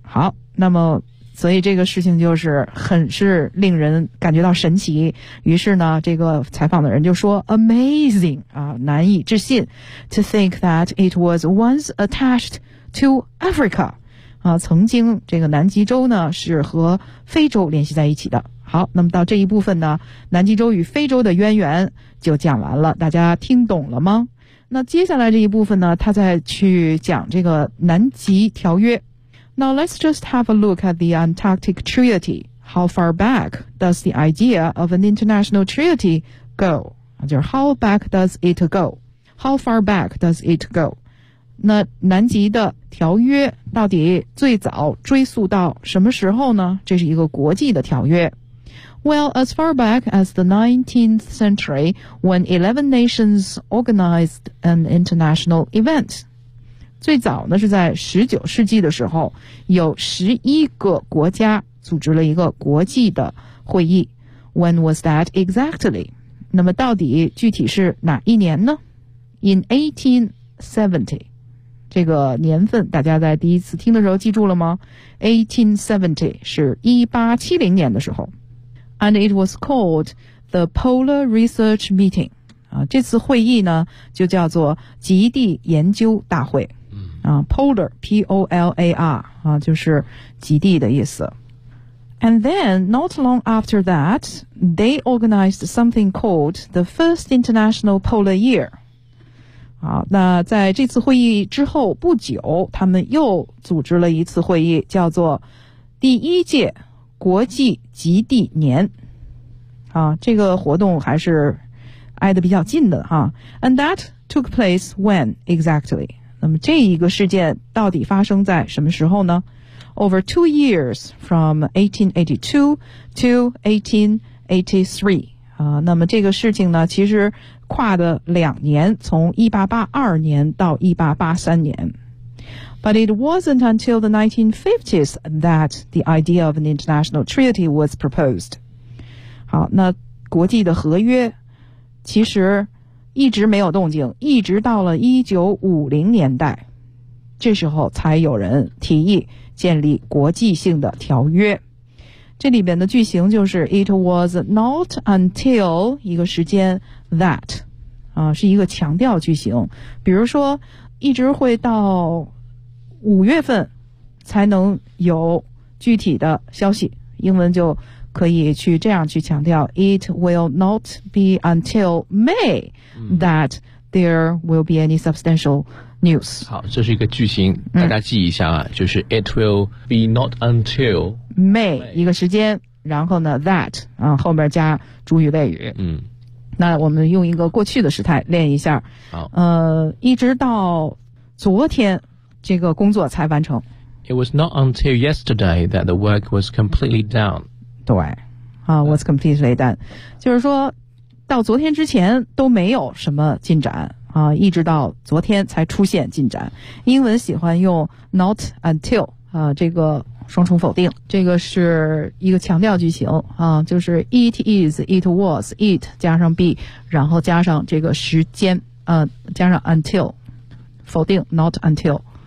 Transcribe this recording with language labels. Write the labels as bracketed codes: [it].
[zh] 好，那么。所以这个事情就是很是令人感觉到神奇，于是呢这个采访的人就说 amazing 啊，难以置信 [en] to think that it was once attached to Africa [zh] 啊，曾经这个南极洲呢是和非洲联系在一起的。好，那么到这一部分呢，南极洲与非洲的渊源就讲完了，大家听懂了吗？那接下来这一部分呢，他再去讲这个南极条约。 [en] Now let's just have a look at the Antarctic Treaty. How far back does the idea of an international treaty go? [zh] 就是 [en] how back does it go? How far back does it go? [zh] 那南极的条约到底最早追溯到什么时候呢？这是一个国际的条约。 [en] Well, as far back as the 19th century, when 11 nations organized an international event. [zh] 最早呢是在19世纪的时候，有11个国家组织了一个国际的会议。 [en] When was that exactly? [zh] 那么到底具体是哪一年呢？ [en] In 1870, [zh] 这个年份大家在第一次听的时候记住了吗？ 1870 是1870年的时候。 [en] And it was called the Polar Research Meeting. [zh] 啊，这次会议呢就叫做极地研究大会。 Polar, P-O-L-A-R, 就是极地的意思。 [en] And then, not long after that, they organized something called the First International Polar Year. [zh] 好，那在这次会议之后不久，他们又组织了一次会议，叫做第一届国际极地年。这个活动还是挨得比较近的。 [en] And that took place when exactly? [zh] 那么这一个事件到底发生在什么时候呢？ [en] over 2 years from 1882 to 1883. [zh] 那么这个事情呢，其实跨的两年，从1882年到1883年。 [en] But it wasn't until the 1950s that the idea of an international treaty was proposed. [zh] 好，那国际的合约其实一直没有动静，一直到了1950年代，这时候才有人提议建立国际性的条约。这里边的句型就是 [en] It was not until [zh] 一个时间 that 啊，是一个强调句型。比如说，一直会到五月份才能有具体的消息，英文就可以去这样去强调 [en] It will not be until May that there will be any substantial news。 [zh] 好，这是一个句型，大家记一下啊，就是 [en] It will be not until [zh] May 一个时间，然后呢 that 啊，后面加主语谓语。嗯，那我们用一个过去的时态练一下。好，一直到昨天这个工作才完成。 [en] It was not until yesterday that the work was completely done. 对，was completely done. [zh] 就是说，到昨天之前都没有什么进展，一直到昨天才出现进展。英文喜欢用 [en] not until, [zh] 这个双重否定。这个是一个强调句型，就是 [en] it is, it was, [zh] it 加上 be, 然后加上这个时间，加上 until, 否定 not until。